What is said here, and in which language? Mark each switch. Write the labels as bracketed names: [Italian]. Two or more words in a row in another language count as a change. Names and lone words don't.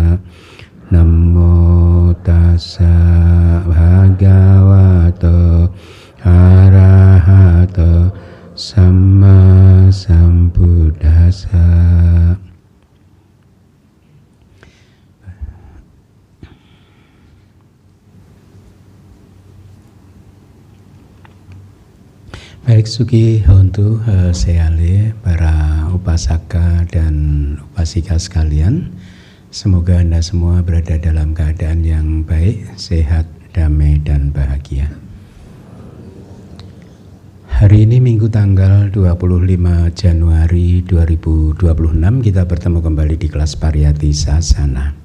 [Pali] Namo tassa bhagavato arahato samma sambuddhassa. [Indonesian] Baik, [Pali] Suki Hontu [Indonesian] Seale, para upasaka dan upasika sekalian, semoga Anda semua berada dalam keadaan yang baik, sehat, damai, dan bahagia. Hari ini Minggu tanggal 25 Januari 2026 kita bertemu kembali di kelas Pariyati Sasana.